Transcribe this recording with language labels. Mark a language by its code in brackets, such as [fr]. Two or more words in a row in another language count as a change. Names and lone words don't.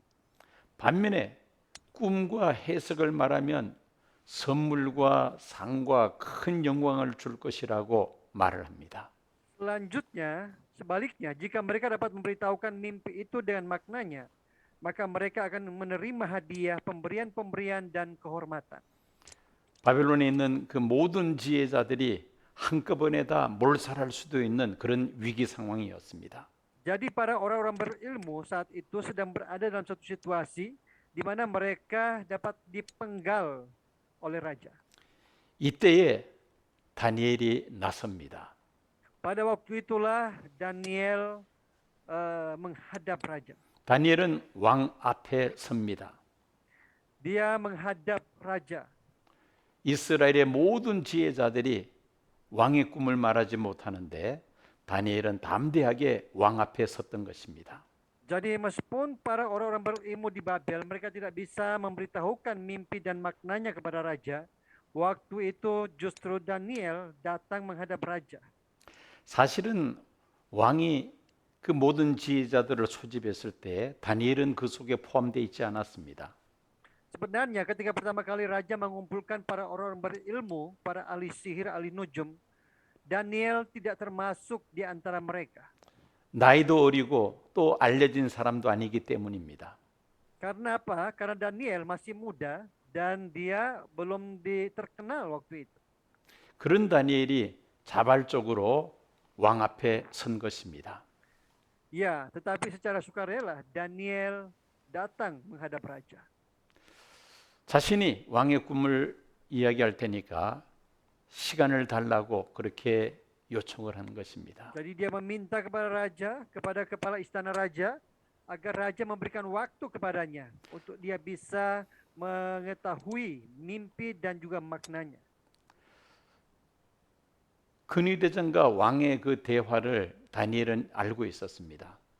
[ko] 반면에 꿈과 해석을 말하면 선물과 상과 큰 영광을 줄 것이라고 말을 합니다. [id] Selanjutnya, sebaliknya, jika mereka dapat memberitahukan mimpi itu dengan maknanya, maka mereka akan menerima hadiah, pemberian-pemberian dan kehormatan. [ko] 바벨론에 있는 그 모든 지혜자들이 한꺼번에 다 몰살할 수도 있는 그런 위기 상황이었습니다. [id] Jadi para orang-orang berilmu saat itu sedang berada dalam satu situasi di mana mereka dapat dipenggal oleh raja. [ko] 이때에 다니엘이 나섭니다. [id] Pada waktu itulah Daniel menghadap raja. [ko] 다니엘은 왕 앞에 섭니다. [id] Dia menghadap raja. [ko] 이스라엘의 모든 지혜자들이 왕의 꿈을 말하지 못하는데 다니엘은 담대하게 왕 앞에 섰던 것입니다. [id] Jadi meskipun para orang-orang berilmu di Babel, mereka tidak bisa memberitahukan mimpi dan maknanya kepada raja. Waktu itu justru Daniel datang menghadap raja. [ko] 사실은 왕이 그 모든 지혜자들을 소집했을 때 다니엘은 그 속에 포함되어 있지 않았습니다. [id] Sebenarnya ketika pertama kali raja mengumpulkan para orang berilmu, para ahli sihir, ahli nujum, Daniel tidak termasuk di antara mereka. [ko] 나이도 어리고 또 알려진 사람도 아니기 때문입니다. [id] Karena apa? Karena Daniel masih muda dan dia belum terkenal waktu itu. [ko] 그런 다니엘이 자발적으로 왕 앞에 선 것입니다. [id] Ya, tetapi secara sukarela Daniel datang menghadap raja. [ko] 자신이 왕의 꿈을 이야기할 테니까 시간을 달라고 그렇게 요청을 한 것입니다. [id] Jadi dia meminta kepada raja, kepada kepala istana raja, agar raja memberikan waktu kepadanya untuk dia bisa mengetahui mimpi dan juga maknanya. [ko] 근위대장과 왕의 그 대화를 다니엘은 알고 있었습니다.